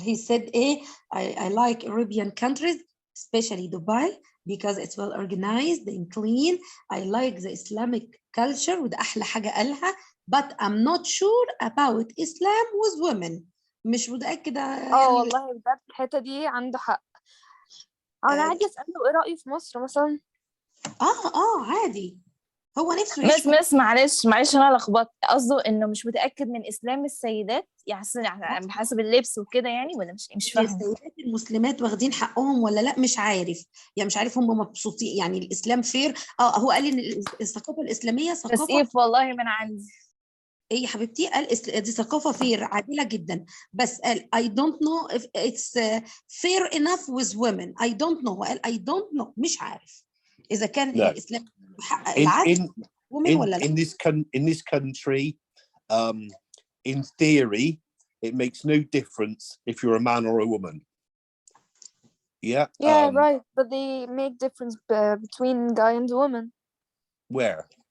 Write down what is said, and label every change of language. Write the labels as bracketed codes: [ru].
[en] He said, I like Arabian countries, especially Dubai, because it's well organized and clean. I like the Islamic culture, [ar] وده أحلى حاجة قالها. [en] But I'm not sure about Islam with women. [ar] مش متأكدة يعني. والله بجد الحتة دي عنده حق. أنا عادي أسأله إيه رأيه في مصر مثلا؟ عادي. هو نفسه مس معلش انا لخبطت. قصده انه مش متاكد من اسلام السيدات، يعني بحسب اللبس وكده يعني، ولا مش فاهم. السيدات المسلمات واخدين حقهم ولا لا، مش عارف يعني، مش عارف هم مبسوطين يعني الاسلام فير. هو قال ان الثقافه الاسلاميه ثقافه تسقيف والله من عندي. ايه يا حبيبتي؟ قال دي ثقافه فير عادله جدا، بس قال [en] I don't know if it's fair enough with women. I don't know. [ar] قال [en] I don't know، [ar] مش عارف اذا كان الاسلام بيحقق العدل women ولا لا. [en] In this country, in theory, it makes no difference if you're a man or a woman. Yeah. Yeah, right. But they make difference between guy and woman. Where?